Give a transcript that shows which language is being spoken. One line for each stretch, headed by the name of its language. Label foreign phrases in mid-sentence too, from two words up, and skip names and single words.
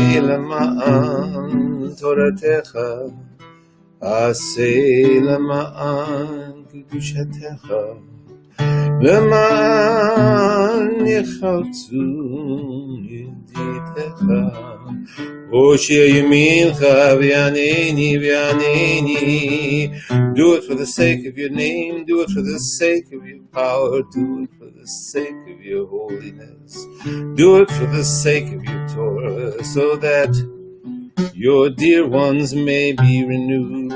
Hebrew: למען תורתך, עשה למען קדושתך, למען יחלצו ידידיך, הושיע ימינך v'yaneni.
English: Do it for the sake of your name, do it for the sake of your power, do it for the sake of your holiness, do it for the sake of your Torah, so that your dear ones may be renewed.